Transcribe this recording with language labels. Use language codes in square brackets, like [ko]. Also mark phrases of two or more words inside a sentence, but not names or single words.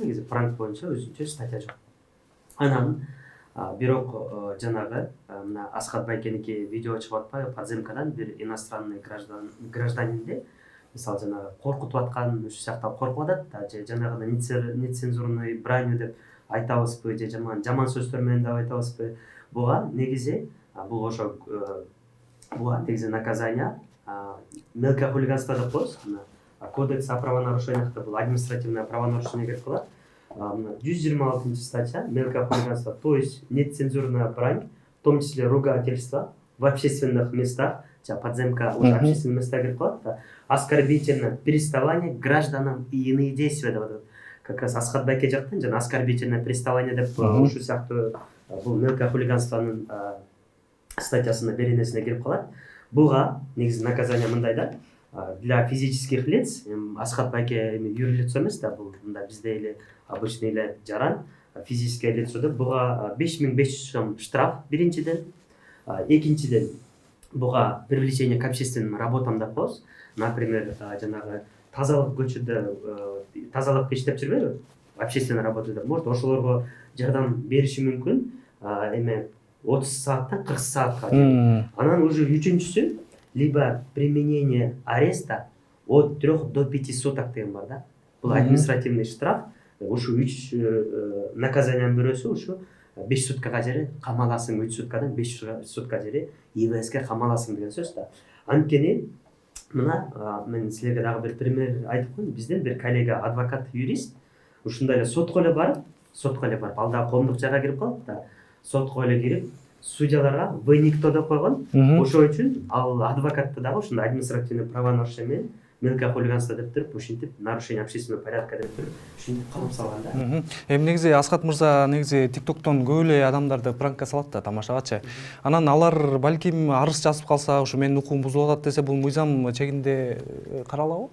[ky] Негизи пранк боюнча өзүнчө статья жок. Анан бирок жанагы мына Асхат Байкеники видео чыгып атпайбы, подземкадан бир иностранный гражданинди мисалы жанагы коркутуп аткан ушул сыяктуу коркуп атат, же жанагы [ru] нецензурный бранью [ky] деп айтабызбы, же жаман сөздөр менен деп айтабызбы. Буга негизи бул ошо буга негизи [ru] наказание мелкое хулиганство [ky] деп коебуз. [ru] Кодекс о правонарушениях бул административное правонарушение [ky] кирип калат. [ru] 126 статья мелкое хулиганство, то есть нецензурная брань, в том числе ругательство в общественных местах, подземка уже общественные места [ky] кирип калат, [ru] оскорбительное приставание к гражданам и иные действия деп. Как раз [ky] Асхат Байке жактан жана [ru] оскорбительное приставание [ky] деп ушул сыяктуу бул [ru] мелкое хулиганствонун [ky] статьясына беренесине кирип калат. Буга негизи наказание мындай да, [ru] для физических лиц, [ky] Асхат Байке юрлицо эмес да, бул мында бизде эле обычный эле жаран, [ru] физическое лицо [ky] деп буга 5500 сом штраф биринчиден, экинчиден буга [ru] привлечение к общественным работам [ky] деп коебуз. Например, жанагы тазалык көчөдө тазалык иштеп жүрбөйбү, [ru] общественный работа [ky] деп, может ошолорго жардам бериши мүмкүн, эме 30 сааттан 40 саатка. [ru] Анан уже үчүнчүсү либо применение ареста от 3 до 5 суток [ky] деген бар да. Бул [ru] административный штраф, [ky] ушу 3 наказаниянын бирөөсү ушу 5 суткага жери камаласың, 3 суткадан 5 сутка жери ИВСке камаласың деген сөз да. Анткени мына мен силерге дагы бир пример айтып коеюн. Бизден бир коллега адвокат, юрист ушундай эле сотко эле барып, ал дагы коомдук жайга кирип калып да, сотко эле кирип судьяларга [ru] вы никто [ky] деп койгон. Ошол үчүн ал адвокатты дагы ушундай [ru] административный правонарушение [ky] менен [ru] мелкое хулиганство [ky] деп туруп, ушинтип [ru] нарушение общественного порядка [ky] деп туруп, ушинтип кылып салган да. Эми негизи Асхат мырза негизи TikTok'тон көп эле адамдарды пранкка салат да, тамашагачы. Анан алар балким арыз жазып калса, ушу менин укугум бузулуп атат десе, бул мыйзам чегинде каралабы?